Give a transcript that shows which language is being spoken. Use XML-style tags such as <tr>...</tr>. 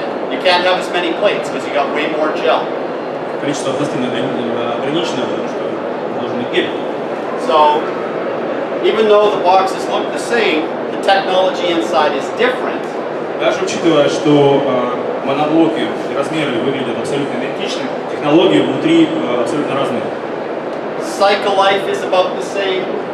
<en>You can't have as many plates because you got way more gel.</en> <ru>Количество пластин ограничено, потому что должен быть гель.</ru> <en>So even though the boxes look the same, the technology inside is different.</en> <ru>Даже учитывая, что моноблоки и размеры выглядят абсолютно идентичны, технологии внутри абсолютно разные.</ru> <en>Cycle life is about the same.</en>